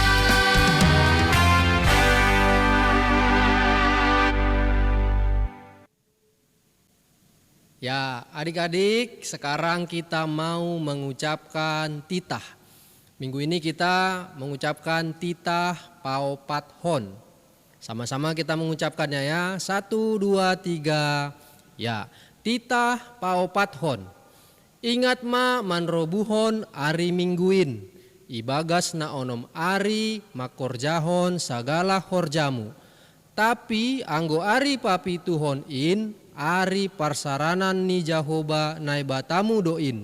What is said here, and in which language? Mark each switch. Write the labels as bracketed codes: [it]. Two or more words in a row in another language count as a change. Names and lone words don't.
[id] Ya, adik-adik, sekarang kita mau mengucapkan titah. Minggu ini kita mengucapkan titah Paupat Hon. Sama-sama kita mengucapkannya ya. 1, 2, 3. Ya, titah Paupat Hon. [bts] Ingat ma manrobuhon ari mingguin. Ibagas na onom ari makorjahon sagala horjamu. Tapi anggo ari papi tuhon in ari parsaranan ni Jahoba naibatamu doin.